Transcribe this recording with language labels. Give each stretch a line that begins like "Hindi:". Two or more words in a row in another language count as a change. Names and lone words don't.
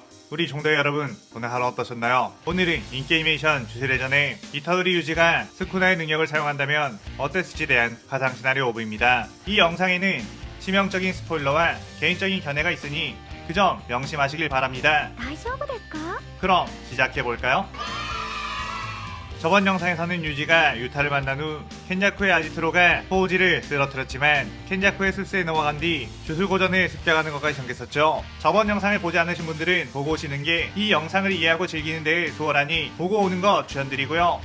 Korean: 우리 종대 여러분, 오늘 하루 어떠셨나요? 오늘은 인게이메이션 주세례전에 이타도리 유지가 스쿠나의 능력을 사용한다면 어땠을지에 대한 가상 시나리오 오브입니다. 이 영상에는 치명적인 스포일러와 개인적인 견해가 있으니 그 점 명심하시길 바랍니다.
Japanese: 大丈夫ですか?
Korean: 그럼 시작해볼까요? 저번 영상에서는 유지가 유타를 만난 후 켄자쿠의 아지트로가 호우지를 쓰러뜨렸지만 켄자쿠의 술수에 넘어간 뒤 주술고전을 습격하는 것까지 전개했었죠. 저번 영상을 보지 않으신 분들은 보고 오시는 게 이 영상을 이해하고 즐기는 데 수월하니 보고 오는 거 추천드리고요.